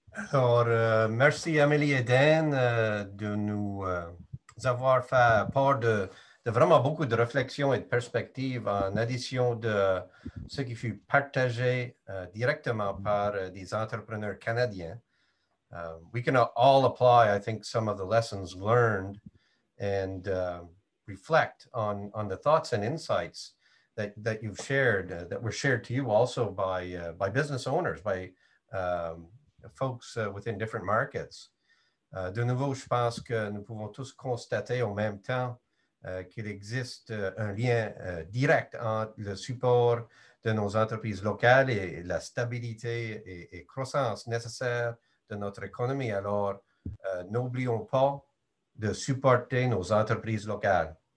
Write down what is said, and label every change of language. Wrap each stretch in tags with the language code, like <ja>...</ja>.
<fr>Alors, merci Amélie et Dan de nous avoir fait part de vraiment beaucoup de réflexions et de perspectives en addition de ce qui fut partagé directement par des entrepreneurs canadiens.</fr> <en>We can all apply, I think, some of the lessons learned and reflect on the thoughts and insights that you've shared, that were shared to you also by business owners, by folks within different markets.</en> <fr>De nouveau, je pense que nous pouvons tous constater en même temps qu'il existe un lien direct entre le support de nos entreprises locales et la stabilité et croissance nécessaire de notre économie. Alors, n'oublions pas de supporter nos entreprises locales.</fr>